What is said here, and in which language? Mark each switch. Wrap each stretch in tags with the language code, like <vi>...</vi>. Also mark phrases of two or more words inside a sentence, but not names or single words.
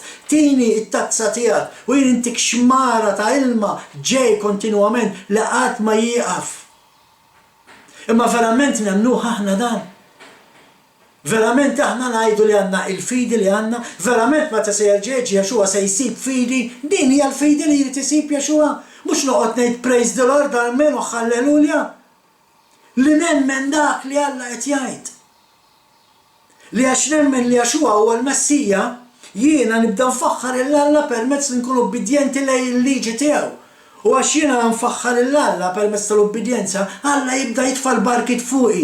<mt>Tini t-tazza tiegħek u jien intik xmara ta' ilma ġej kontinwament li qatt ma jieqaf. Imma verament nemmnuh aħna dan. Verament aħna ngħidu li għandna il-fidi li għandna, verament meta se jerġgħu Jexua se jsib fidi, din hija l-fidi li jrid isib Jexua. Mhux noqgħod ngħid</mt> <en>praise the Lord amen</en> <mt>u halleluja. Li nemmen dak li Alla qed jgħid. Li għax nemmen li Jexua huwa l-Messija, jiena nibda nfaħħar il-Alla permezz li nkun ubbidjenti lejn il-liġi tiegħu. U għax jiena nfaħħar il-Alla permezz tal-ubbidjenza, Alla jibda jitfal barkit fuqi.</mt>